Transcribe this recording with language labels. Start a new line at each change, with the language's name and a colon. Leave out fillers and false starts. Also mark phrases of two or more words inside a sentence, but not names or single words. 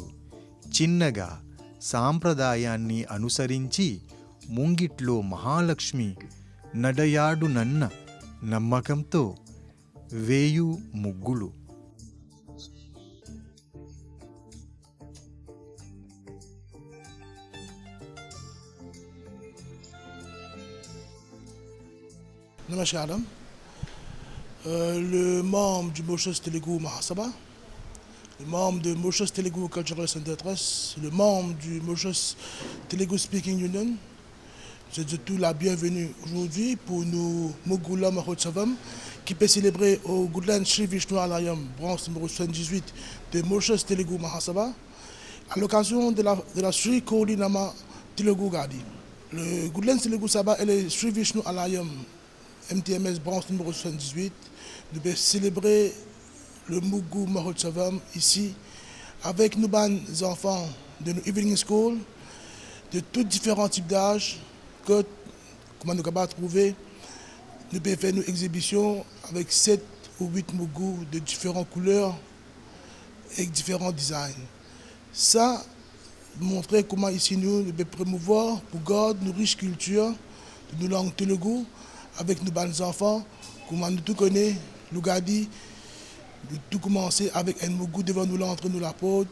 Telugu: చిన్నగా సాంప్రదాయాన్ని అనుసరించి ముంగిట్లో మహాలక్ష్మి నడయాడునన్న నమ్మకంతో వేయు ముగ్గులు. Namaskaram.
French: Le membre du Mauritius Telugu Mahasabha, le membre de Mauritius Telugu Cultural Center Trust, le membre du Mauritius Telugu Speaking Union, je dis tout la bienvenue aujourd'hui pour nous Mugula Mahotsavam qui peut célébrer au Goodland Sri Vishnu Alayam, branche numéro 78 de Mauritius Telugu Mahasabha, à l'occasion de la Sri Koli Nama Telugu Gadi. Le Goodland Telugu Sabha et le Sri Vishnu Alayam MTMS branche numéro 78, nous allons célébrer le Mugu Mahotsavam ici avec nos enfants de nos
English: evening school,
French: de tous différents types d'âge, que, comment nous avons trouvé, nous pouvons faire nos exhibitions avec 7 ou 8 Mugu de différentes couleurs et différents designs. Ça, montrer comment ici nous pouvons promouvoir pour garder nos riches cultures, de nos langues telugu, avec nos bons enfants, comment nous tout connaissons, l'Ougadi, de tout commencer avec un mougou devant nous l'entrée, nous la porte.